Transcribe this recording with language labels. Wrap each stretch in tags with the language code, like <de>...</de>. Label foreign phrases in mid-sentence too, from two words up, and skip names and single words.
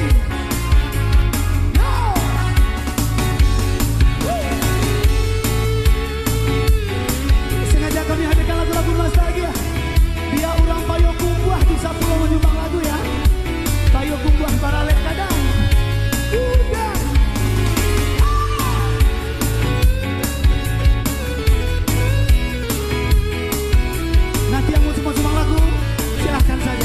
<id>Yo. Sengaja kami hadirkan lagu-lagu nostalgia, biar orang Payo Kumbuah bisa pulang menyumbang lagu ya.</id> <min>Payo Kumbuah barale kadang.</min> <id>Udah. Nanti yang mau sumbang lagu silahkan saja.</id>